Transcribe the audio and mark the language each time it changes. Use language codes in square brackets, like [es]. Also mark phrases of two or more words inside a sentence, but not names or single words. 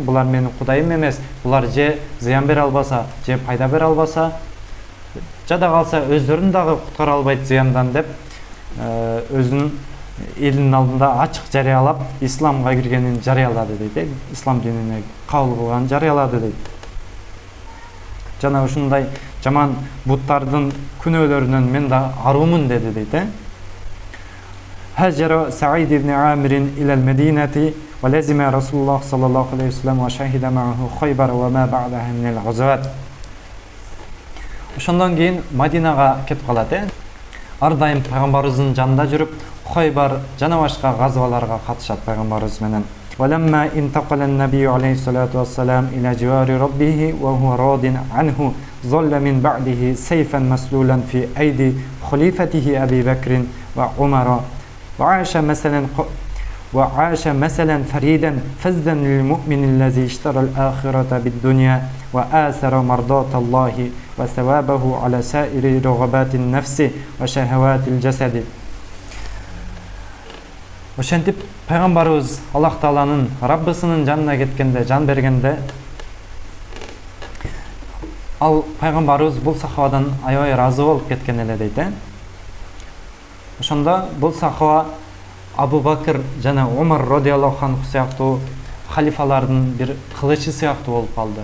[ky] Булар менин кудайым эмес. Булар же зыян бере албаса, же пайда бере албаса, жада калса өздөрүн дагы куткара албайт зыяндан деп, өзүнүн элинин алдында ачык жарыялап, исламга киргенин жарыялады дейт. Ислам динине кабыл кылганын жарыялады дейт. Жана ушундай жаман буттардын күнөөлөрүнөн мен да аруумун деди дейт. [ar] هاجر سعيد بن عامر إلى المدينة ولزم رسول الله صلى الله عليه وسلم وشهد معه خيبر وما بعدها من الغزوات. [ky] Ошондон кийин Мадинага кетип калат. Ар дайым пайгамбарыбыздын жанында жүрүп, Хойбар жана башка газваларга катышат пайгамбарыбыз менен. [ar] ولما انتقل النبي عليه الصلاة والسلام إلى جوار ربه وهو راض عنه ظل من بعده سيفا مسلولا في أيدي خليفته أبي بكر وعمر وعاش مثلا فريدا فزا للمؤمن الذي اشترى الآخرة بالدنيا وآثر مرضاة الله وثوابه على سائر رغبات النفس وشهوات الجسد. [ky] Ошентип пайгамбарыбыз Аллах Тааланын Раббысынын жанына кеткенде, жан бергенде, ал пайгамбарыбыз бул сахабадан аябай разы болуп кеткен эле дейт. Ошондо бул сахаба Абу Бакр жана Умар [ar] رضي الله عنه [ky] сыяктуу халифалардын бир кылычы сыяктуу болуп калды.